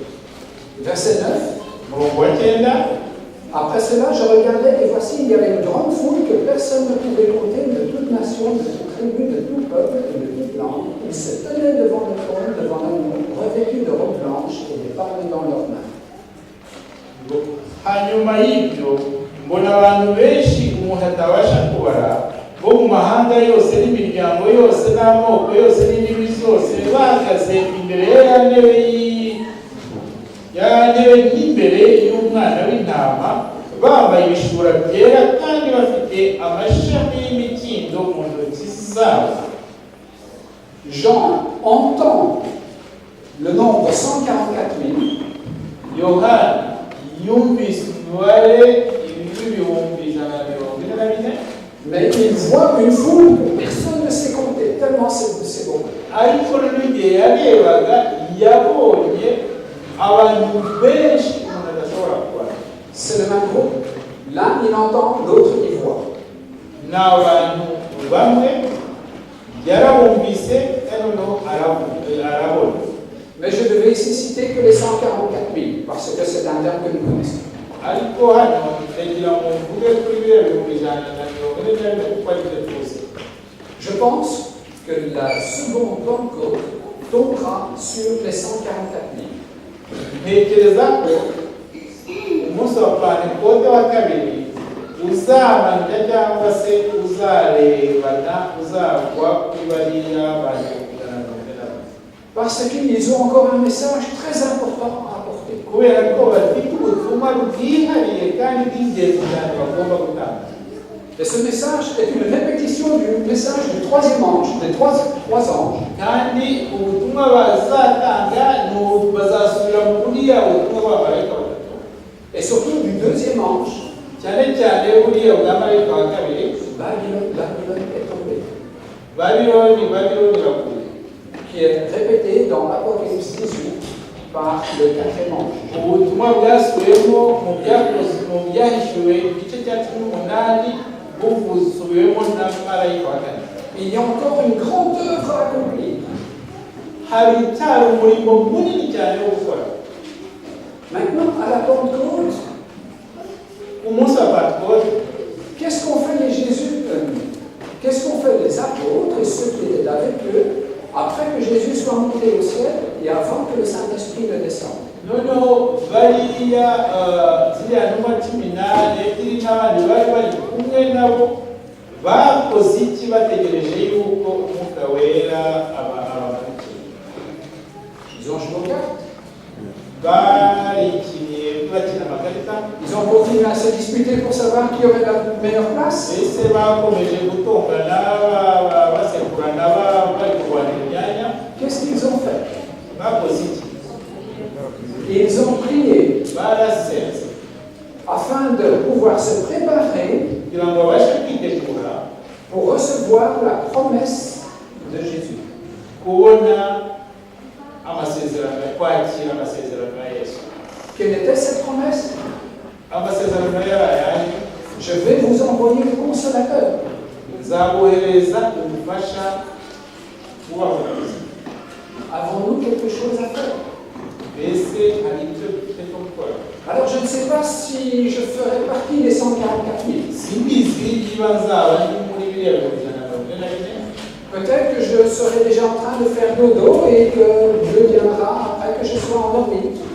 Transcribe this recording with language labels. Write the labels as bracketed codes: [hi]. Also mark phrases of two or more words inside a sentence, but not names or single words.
[fr] Verset 9. [rw] Umurongo wa 9. [fr] Après cela, je regardais et voici, il y avait une grande foule que personne ne pouvait compter, de toute nation, de toute tribu, de tout peuple et de toute langue. Ils se tenaient devant le trône, devant l'agneau, revêtus de robes blanches et des palmes dans leurs mains. [rw] Hanyuma y'ibyo mbona abantu benshi umuntu atabasha kubara bo mu mahanga yose n'imiryango yose n'amoko yose n'indimi zose bahagaze imbere ya ntebe y'imbere y'umwana w'intama, bambaye ibishura byera kandi bafite amashami y'imikindo mu ntoki zabo. [fr] Jean entend le nombre 144 000. [rw] Yohana yumvise umubare ibihumbi ijana na mirongo ine na bine, [fr] mais il voit une foule que personne ne sait compter, tellement c'est beau. [rw] Ariko n'igihe yarebaga yabonye abantu benshi umuntu adashobora kubara. [fr] C'est le même groupe. L'un il entend, l'autre il voit. [rw] Ni abantu bamwe yarabumvise kandi noneho arabona. [fr] Mais je devais ici citer que les 144 000, parce que c'est un terme que nous connaissons. [rw] Ariko hano ndagira ngo mvuge kuri biriya bihumbi ijana na mirongo ine na bine kuko ari byo byose. [fr] Je pense que la seconde Pentecôte tombera sur les 144 000. [rw] Ntekereza ko umunsi wa Pentekote wa kabiri uzamanuka cyangwa se uzarebana uzagwa kuri bariya bantu. [fr] Parce qu'ils ont encore un message très important à apporter. [rw] Kubera ko bafite ubutumwa bwihariye kandi bw'ingenzi cyane bagomba gutanga. [fr] Et ce message est une répétition du message du troisième ange, des trois anges. [rw] Kandi ubutumwa bazatanga bazasubira mu buriya butumwa bw'abamarayika batatu. [fr] Et surtout du deuxième ange. [rw] Cyane cyane buriya bw'amarayika wa kabiri. [fr] Babylone est tombée. [rw] Babylone iraguye. [fr] Qui est répété dans l'Apocalypse 18 par le quatrième ange. [rw] ubutumwa bwasubiwemo mu byahishuwe igice cya 18 busubiwemo na marayika wa kane. [fr] Il y a encore une grande œuvre à accomplir. [rw] Hari cyari umurimo munini cyane wo gukora. [fr] Maintenant, à la Pentecôte, [rw] umunsi wa Pentecote, [fr] qu'est-ce qu'ont fait les apôtres et ceux qui étaient avec eux après que Jésus soit monté au ciel et avant que le Saint-Esprit ne descende? [rw] noneho bariya ziriya numa 18 iri n'abandi bari bari kumwe nabo bakoze iki bategereje yuko umwuka wera abamanukira? [fr] Ils ont joué aux cartes. [rw] Barikiniye bakina amakarita. [fr] Ils ont continué à se disputer pour savoir qui aurait la meilleure place. [rw] Ese bakomeje gutongana basekurana bari kurwanira imyanya. [fr] Qu'est-ce qu'ils ont fait? [rw] Bakoze iki? [fr] Ils ont prié [rw] barasenze [fr] afin de pouvoir se préparer [rw] kugira ngo babashe kwitegura [fr] pour recevoir la promesse de Jésus. [rw] kubona amasezerano, kwakira amasezerano ya Yesu. [fr] Quelle était cette promesse? [rw] Amasezerano yayo, [fr] je vais vous envoyer le consolateur. [rw] nzabohereza umufasha ubahoraza. [fr] Avons-nous quelque chose à faire? Alors je ne sais pas si je ferai partie des 144 000. Peut-être que je serai déjà en train de faire dodo et que Dieu viendra après que je sois endormi.